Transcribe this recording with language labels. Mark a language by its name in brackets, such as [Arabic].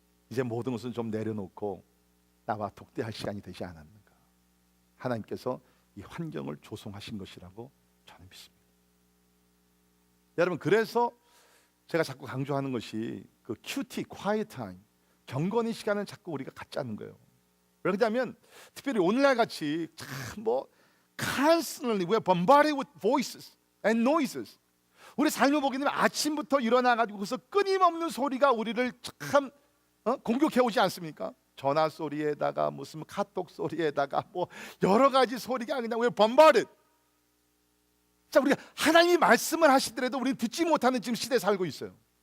[Korean] 이제 모든 것은 좀 내려놓고 나와 독대할 시간이 되지 않았는가? 하나님께서 이 환경을 조성하신 것이라고 저는 믿습니다. 여러분, 그래서 제가 자꾸 강조하는 것이 그 QT, [English] quiet time, [Korean] 경건의 시간을 자꾸 우리가 갖자는 거예요. 왜 그러냐면 특별히 오늘날 같이 참 [English] constantly we're bombarded with voices and noises. [Korean] 우리 삶을 보게 되면 아침부터 일어나 가지고 그래서 끊임없는 소리가 우리를 참 공격해 오지 않습니까? 전화 소리에다가 무슨 카톡 소리에다가 뭐 여러 가지 소리가 그냥 왜 범바드. 자, 우리가 하나님이 말씀을 하시더라도 우리는 듣지 못하는 지금 시대에 살고 있어요.